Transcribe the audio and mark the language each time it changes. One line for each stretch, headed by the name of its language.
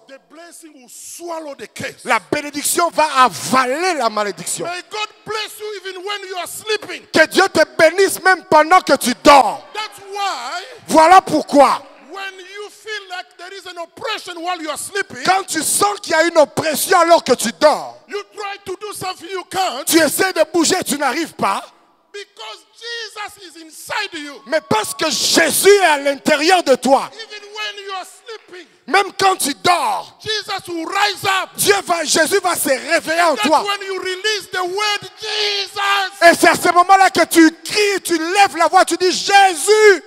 English: the blessing will swallow the curse.
French: la bénédiction va avaler la malédiction.
English: May God bless you even when you are sleeping.
French: Que Dieu te bénisse même pendant que tu dors.
English: That's why
French: Voilà pourquoi,
English: when you feel like there is an oppression while you are sleeping,
French: quand tu sens qu'il y a une oppression alors que tu dors,
English: you try to do something you can't
French: tu essaies de bouger, tu n'arrives pas.
English: because Jesus is inside you.
French: Mais parce que Jésus est à l'intérieur de toi,
English: Even when you are sleeping,
French: même quand tu dors,
English: Jesus will rise up.
French: Jésus va se réveiller en
English: That's
French: toi.
English: when you release the word Jesus
French: Et c'est à ce moment-là que tu cries, tu lèves la voix, tu dis Jésus,